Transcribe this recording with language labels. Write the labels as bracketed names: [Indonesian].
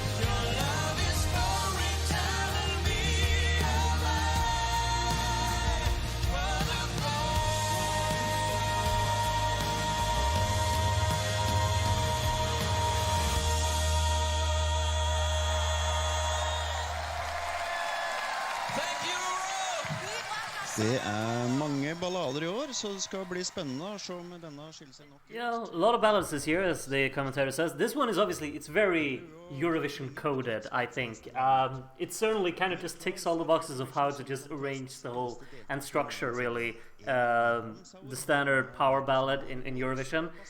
[English] Your love is pouring down on me, oh my, what a Thank you, [Norwegian] Det mange ballader i år, så det skal bli spennende å se om denne skiller seg nok. [English] Yeah, a lot of ballads this year, as the commentator says. This one is obviously, it's very Eurovision coded, I think. It certainly kind of just ticks all the boxes of how to just arrange the whole, and structure really, the standard power ballad in Eurovision.